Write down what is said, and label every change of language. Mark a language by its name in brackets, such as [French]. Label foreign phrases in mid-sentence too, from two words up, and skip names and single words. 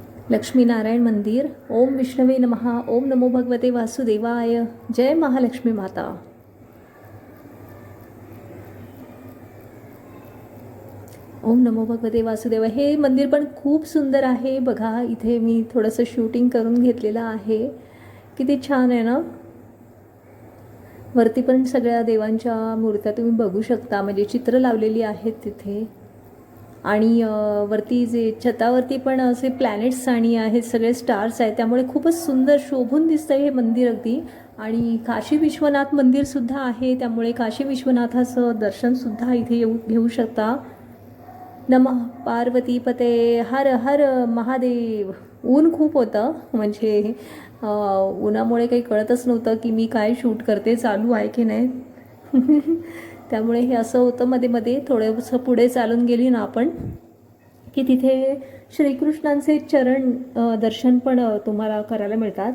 [Marathi] लक्ष्मीनारायण मंदिर. [Sanskrit] ओम विष्णवे नमः. ओम नमो भगवते वासुदेवाय. जय महालक्ष्मी माता. ओम नमो भगवते वासुदेवाय. [Marathi] हे मंदिर पण खूप सुंदर आहे बघा. इथे मी थोडंसं शूटिंग करून घेतलेलं आहे. किती छान आहे ना. वरती पण सगळ्या देवांच्या मूर्त्या तुम्ही बघू शकता, म्हणजे चित्र लावलेली आहेत तिथे. आणि वरती जे छतावरती पण असे प्लॅनेट्स आणि आहेत, सगळे स्टार्स आहेत, त्यामुळे खूपच सुंदर शोभून दिसतं हे मंदिर अगदी. आणि काशी विश्वनाथ मंदिरसुद्धा आहे, त्यामुळे काशी विश्वनाथाचं दर्शनसुद्धा इथे घेऊ शकता. [Sanskrit] नमः पार्वतीपते. हर हर महादेव. [Marathi] ऊन खूप होतं, म्हणजे उन्हामुळे काही कळतच नव्हतं की मी काय शूट करते, चालू आहे की नाही. त्यामुळे हे असं होतं. मध्ये मध्ये थोडंसं पुढे चालून गेली ना आपण की तिथे श्रीकृष्णांचे चरण दर्शन पण तुम्हाला करायला मिळतात.